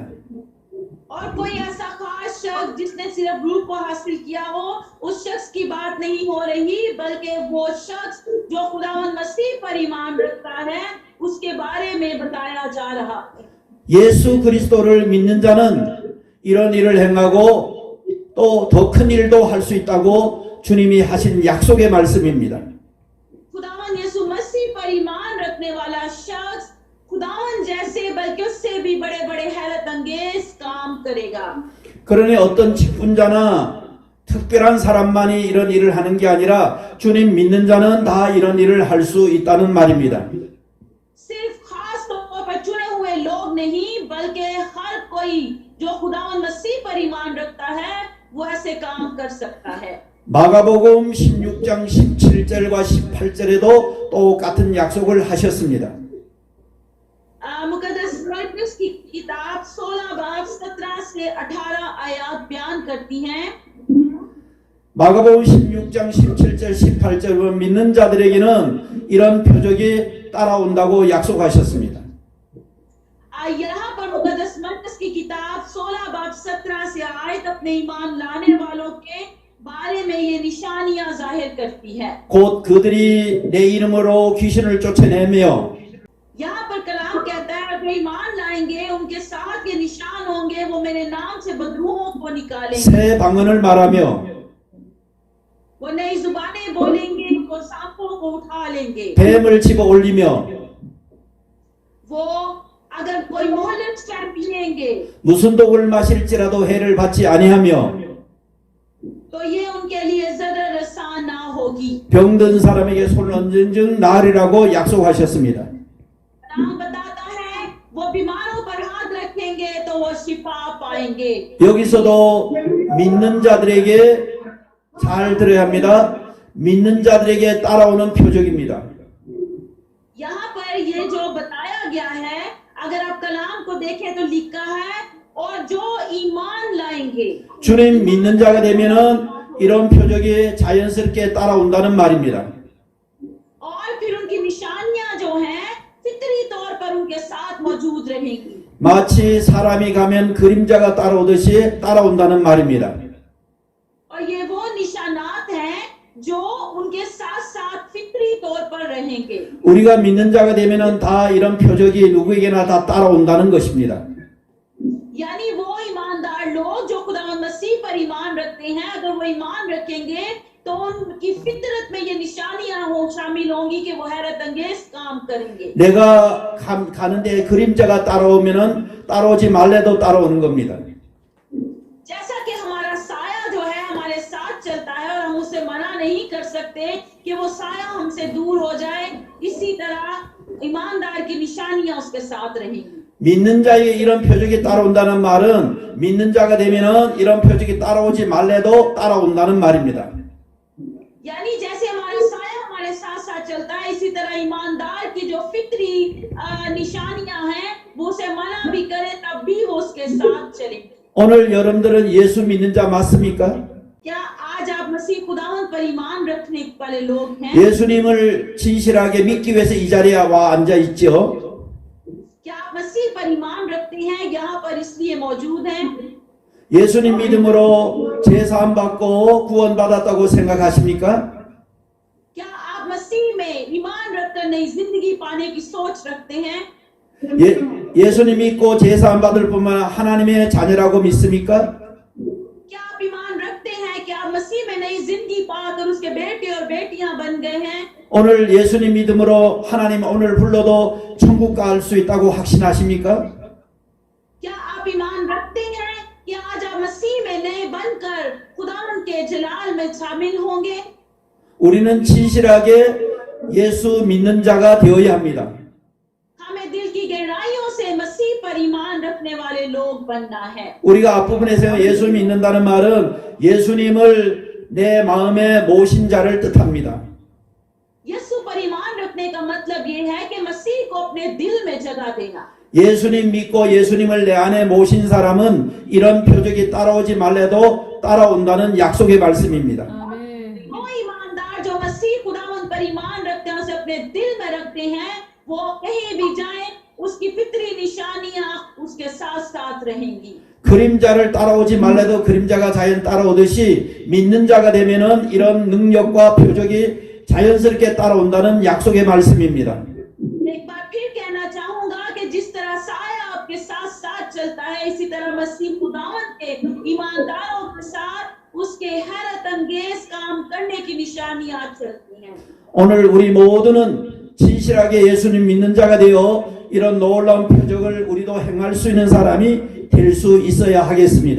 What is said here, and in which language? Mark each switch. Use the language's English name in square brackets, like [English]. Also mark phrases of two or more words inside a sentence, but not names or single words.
[Urdu] اور کوئی ایسا خاص شخص جس نے صرف روپ کو حاصل کیا ہو، اس شخص کی بات نہیں ہو رہی، بلکہ وہ شخص جو خداوند مسیح پر ایمان رکھتا ہے اس کے بارے میں بتایا جا رہا ہے. [Korean] 예수 그리스도를 믿는 자는 이런 일을 행하고 또 더 큰 일도 할 수 있다고 주님이 하신 약속의 말씀입니다. [Urdu] خداوند یسوع مسیح پر ایمان رکھنے والا شخص خداوند جیسے بلکہ اس سے بھی بڑے بڑے حیرت انگیز کام کرے گا. [Korean] 그러니 어떤 직분자나 특별한 사람만이 이런 일을 하는 게 아니라 주님 믿는 자는 다 이런 일을 할 수 있다는 말입니다. [Urdu] صرف خاص طور پر چنے ہوئے لوگ نہیں، بلکہ ہر کوئی جو خداوند مسیح پر ایمان رکھتا ہے وہ ایسے کام کر سکتا ہے. [Korean] 마가복음 16장 17절과 18절에도 똑같은 약속을 하셨습니다. [Urdu] مقدس مرقس کی کتاب 16 باب 17 سے 18 آیت بیان کرتی ہیں. [Korean] 마가복음 16장 17절 18절 보면 믿는 자들에게는 이런 표적이 따라온다고 약속하셨습니다. [Urdu] یہاں پر مقدس مرقس کی کتاب 16 باب 17 سے آیت اپنے ایمان لانے والوں کے بارے میں یہ نشانیاں ظاہر کرتی ہے. [Korean] 곧 그들이 내 이름으로 귀신을 쫓아내며 [Urdu] یہاں پر کلام کہتا ہے وے ایمان لائیں گے، ان کے ساتھ یہ نشان ہوں گے، وہ میرے نام سے بدروحوں کو نکالیں گے, [Korean] 새 방언을 말하며 [Urdu] وہ نئی زبانیں بولیں گے، وہ سانپوں کو اٹھا لیں گے, [Korean] 뱀을 집어 올리며 [Urdu] وہ اگر کوئی مہلت چائے پئیں گے [Korean] 무슨 독을 마실지라도 해를 받지 아니하며 [Urdu] تو یہ ان کے لیے ذرا رسا نہ ہوگی. [Korean] 병든 사람에게 손을 얹은 즉 나으리라고 약속하셨습니다. [Urdu] نام بتاتا ہے وہ بیماروں پر ہاتھ رکھیں گے تو وہ شفا پائیں گے. [Korean] 여기서도 믿는 자들에게 잘 들어야 합니다. 믿는 자들에게 따라오는 표적입니다. [Urdu] یہاں پر یہ جو بتایا گیا ہے، اگر آپ کلام کو دیکھیں تو لکھا ہے اور جو ایمان لائیں گے, [Korean] 주님 믿는 자가 되면은 이런 표적이 자연스럽게 따라온다는 말입니다. [Urdu] اور پھر ان کی نشانیاں جو ہیں فطری طور پر ان کے ساتھ موجود رہیں گی. [Korean] 마치 사람이 가면 그림자가 따라오듯이 따라온다는 말입니다. [Urdu] اور یہ وہ نشانات ہیں جو ان کے ساتھ ساتھ فطری طور پر رہیں گے. [Korean] 우리가 믿는 자가 되면은 다 이런 표적이 누구에게나 다 따라온다는 것입니다. [Urdu] یعنی وہ ایماندار لوگ جو خداوند مسیح پر ایمان رکھتے ہیں، اگر وہ ایمان رکھیں گے تو ان کی فطرت میں یہ نشانیاں ہو شامل ہوں گی کہ وہ حیرت انگیز کام کریں گے. [Korean] 내가 가는데 그림자가 따라오면은 따라오지 말래도 따라오는 겁니다. [Urdu] جیسا کہ ہمارا سایہ جو ہے ہمارے ساتھ چلتا ہے اور ہم اسے منع نہیں کر سکتے کہ وہ سایہ ہم سے دور ہو جائے، اسی طرح ایماندار کی نشانیاں اس کے ساتھ رہیں گی. [Korean] 믿는 자에게 이런 표적이 따라온다는 말은 믿는 자가 되면은 이런 표적이 따라오지 말래도 따라온다는 말입니다. [Urdu] یعنی جیسے ہمارا سایہ ہمارے ساتھ ساتھ چلتا ہے، اسی طرح ایماندار کی جو فطری نشانیاں ہیں وہ اسے منع بھی کرے تب بھی وہ اس کے ساتھ چلیں گے. [Korean] 오늘 여러분들은 예수 믿는 자 맞습니까? [Urdu] کیا آج آپ مسیح خداوند پر ایمان رکھنے والے لوگ ہیں? [Korean] 예수님을 진실하게 믿기 위해서 이 자리에 와 앉아 있죠. [Urdu] کیا آپ مسیح پر ایمان رکھتے ہیں، یہاں پر اس لیے موجود ہیں? [Korean] 예수님 믿음으로 제사함 받고 구원받았다고 생각하십니까? [Urdu] کیا آپ مسیح میں ایمان رکھ کر نئی زندگی پانے کی سوچ رکھتے ہیں? [Korean] 예수님 믿고 제사함 받을 뿐만 하나님의 자녀라고 믿습니까? [Urdu] کیا آپ ایمان رکھتے ہیں کہ آپ مسیح میں نئی زندگی پا کر اس کے بیٹے اور بیٹیاں بن گئے ہیں? [Korean] 오늘 예수님 믿음으로 하나님 오늘 불러도 천국 갈 수 있다고 확신하십니까? [Urdu] کیا آپ ایمان رکھتے ہیں کہ آج آپ مسیح میں نئے بن کر خداوند کے جلال میں شامل ہوں گے? [Korean] 우리는 진실하게 예수 믿는 자가 되어야 합니다. [Urdu] ہمیں دل کی گہرائیوں سے مسیح پر ایمان رکھنے والے لوگ بننا ہے. [Korean] 우리가 앞부분에서 예수 믿는다는 말은 예수님을 내 마음에 모신 자를 뜻합니다. [Urdu] یسوع پر ایمان رکھنے کا مطلب یہ ہے کہ مسیح کو اپنے دل میں جگہ دینا. [Korean] 예수님 믿고 예수님을 내 안에 모신 사람은 이런 표적이 따라오지 말래도 따라온다는 약속의 말씀입니다. 아멘. [Urdu] وہ ایماندار جو مسیح خداوند پر ایمان رکھتے ہیں، اسے اپنے دل میں رکھتے ہیں، وہ کہیں بھی جائے اس کی فطری نشانیاں اس کے ساتھ ساتھ رہیں گی. [Korean] 그림자를 따라오지 말래도 그림자가 자연 따라오듯이 믿는 자가 되면은 이런 능력과 표적이 자연스럽게 따라온다는 약속의 말씀입니다. [Urdu] ایک بار پھر کہنا چاہوں گا کہ جس طرح سایہ آپ کے ساتھ ساتھ چلتا ہے، اسی طرح مسیح خداوند کے ایمانداروں کے ساتھ اس کے حیرت انگیز کام کرنے کی نشانیاں چلتی ہیں. [Korean] 오늘 우리 모두는 진실하게 예수님 믿는 자가 되어 이런 놀라운 표적을 우리도 행할 수 있는 사람이 될 수 있어야 하겠습니다.